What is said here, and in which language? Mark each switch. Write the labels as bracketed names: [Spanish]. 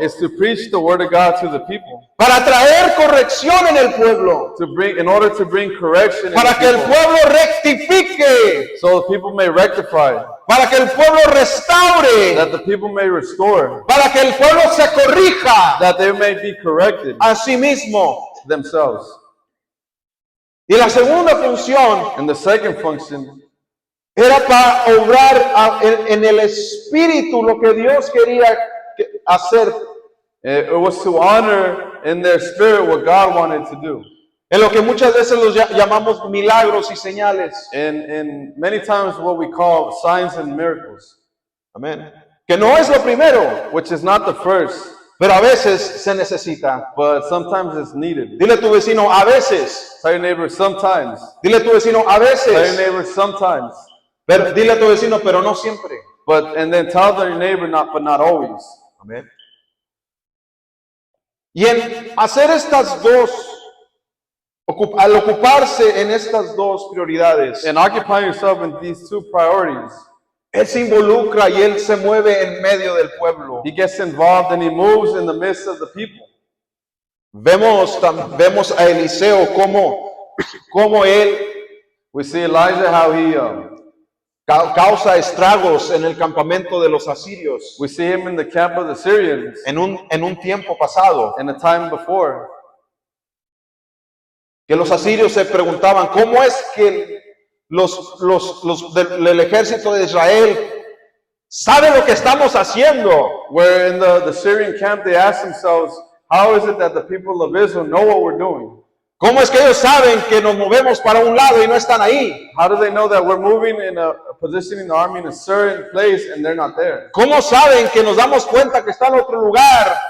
[English] is to preach the word of God to the people, [Spanish] para traer corrección en el pueblo, [English] in order to bring correction in [Spanish] para [English] the [Spanish] que el [English] people, [Spanish] pueblo rectifique, [English] so the people may rectify, [Spanish] para que el pueblo restaure, [English] that the people may restore, [Spanish] para que el pueblo se corrija [English] that they may be corrected [Spanish] a sí mismo. [English] themselves. [Spanish] Y la segunda función [English] And the second function [Spanish] era para obrar en el espíritu lo que Dios quería hacer, [English] it was to honor in their spirit what God wanted to do. [Spanish] en lo que muchas veces los llamamos milagros y señales. [English] And many times what we call signs and miracles, [Spanish] Amén. Que no es lo primero, [English] which is not the first, [Spanish] pero a veces se necesita. [English] but sometimes it's needed. [Spanish] Dile a tu vecino, a veces. [English] Tell your neighbor sometimes. [Spanish] Dile a tu vecino, a [English] Tell your [Spanish] veces. [English] neighbor sometimes. [Spanish] Pero, dile a tu vecino, pero no siempre. [English] And then tell your neighbor but not always. [Spanish] Amén. Y en hacer estas dos, al ocuparse en estas dos prioridades, [English] And occupy yourself in these two priorities. [Spanish] Él se involucra y Él se mueve en medio del pueblo. [English] He gets involved and he moves in the midst of the people. [Spanish] Vemos a Eliseo cómo él [English] We see Elijah how he [Spanish] causa estragos en el campamento de los asirios [English] we see him in the camp of the Syrians [Spanish] en un tiempo pasado. [English] in the time before. [Spanish] Que los asirios se preguntaban, ¿cómo es que los del ejército de Israel saben lo que estamos haciendo? [English] Where in the Syrian camp they asked themselves, how is it that the people of Israel know what we're doing? [Spanish] ¿Cómo es que ellos saben que nos movemos para un lado y no están ahí? [English] How do they know that we're moving in positioning the army in a certain place and they're not there? [Spanish] ¿Cómo saben que nos damos cuenta que está en otro lugar?